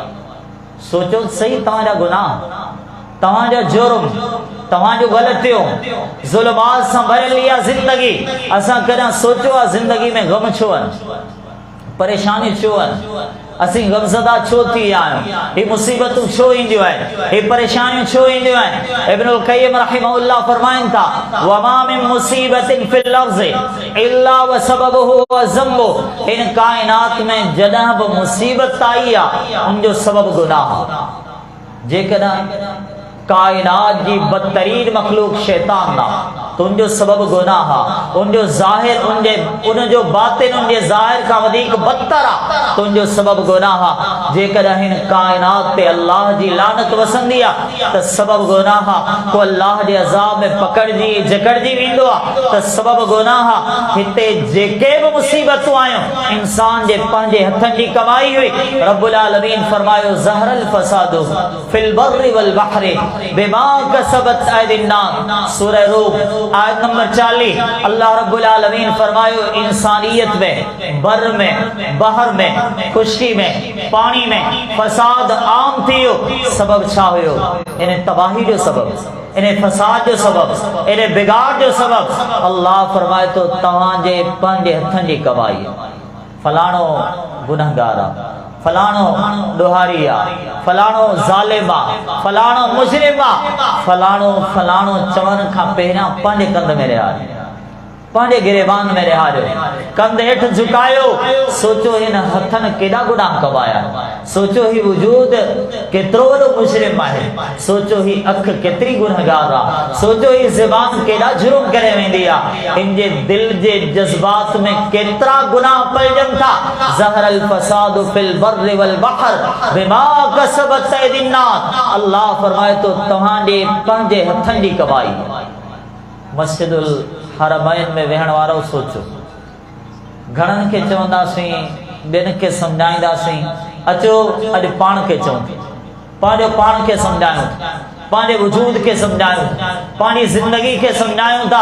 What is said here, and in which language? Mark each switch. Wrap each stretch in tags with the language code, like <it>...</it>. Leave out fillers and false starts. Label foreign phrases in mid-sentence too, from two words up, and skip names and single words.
<sd>सोचो सही, तव्हांजा गुनाह, तव्हांजा जुर्म, तव्हांजो ग़लतियूं, ज़ुल्मात सां भरियल इहा ज़िंदगी। असां कॾहिं सोचियो आहे ज़िंदगी में गम छो आहिनि, परेशानियूं छो आहिनि, असीं गमज़दा छो थी विया आहियूं, ही मुसीबतूं छो ईंदियूं आहिनि, ही परेशानियूं छो ईंदियूं आहिनि? इब्नुल क़य्यिम रहमहुल्लाह फरमाइनि था,</sd> <ar>وما من مصيبة في الأرض إلا وسببه وذنبه.</ar> <sd>इन काइनात में जॾहिं बि मुसीबत आई आहे उनजो सबब गुनाह आहे। जेकॾहिं कायनात जी बदतरीन मखलूक शैतान आहे तो उनजो सबब गुनाह आहे। उनजो ज़ाहिर, उनजो बातिन उनजे ज़ाहिर खां वधीक बदतर आहे तो उनजो सबब गुनाह आहे। जेकॾहिं हिन कायनात ते अल्लाह जी लानत वसंदी आहे त सबब गुनाह आहे। को अल्लाह जे अज़ाब में पकड़जी जकड़जी वेंदो आहे त सबब गुनाह आहे। हिते जेके बि मुसीबतूं आयूं इंसान जे पंहिंजे हथनि जी कमाई हुई। रब्बुल आलमीन फरमायो,</sd> <ar>ظهر الفساد في البر والبحر بما كسبت أيدي الناس.</ar> <sd>सूरह रूम आयत नंबर 40 अल्लाह रब्बुल आलमीन फरमायो, इंसानियत में, बर में, बहर में, खुशकी में, पानी में फसाद आम थियो। सबब छा हुयो? इन तबाही जो सबब, इन फसाद जो सबब, इन बिगाड़ जो सबब अल्लाह फरमाए तो तव्हांजे पंहिंजे हथनि जी कमाई। फलाणो गुनहगार आहे, फलाणो ॾोहारी आहे, फलाणो ज़ालिम आहे, फलाणो मुजरिम आहे, फलाणो फलाणो चवण खां पहिरियां पंहिंजे कंध में रहिया। पांडे गिरेबान में रिहारियो, कंध हेठ झुकायो, सोचो हिन हथन केड़ा गुनाह कमाया, सोचो ही वजूद केतरो वडो मुजरिम आहे, सोचो ही अख केतरी गुनहगार आ, सोचो ही ज़बान केड़ा जुर्म करे वेंदी आ, इनजे दिल जे जज्बात में केतरा गुनाह पलजन था।</sd> <ar>ظهر الفساد في البر والبحر بما كسبت أيدي الناس,</ar> <sd>अल्लाह फरमाए तो तव्हांजे पंहिंजे हथन जी कमाई। मस्जिदुल हरमैन में वेहण वारो सोचो, घणन के चवंदासीं, ॿियनि खे सम्झाईंदासीं, अचो अॼु पाण खे चऊं, पंहिंजो पाण खे सम्झायूं, पंहिंजे वजूद खे सम्झायूं, पंहिंजी ज़िंदगी खे सम्झायूं था।</sd>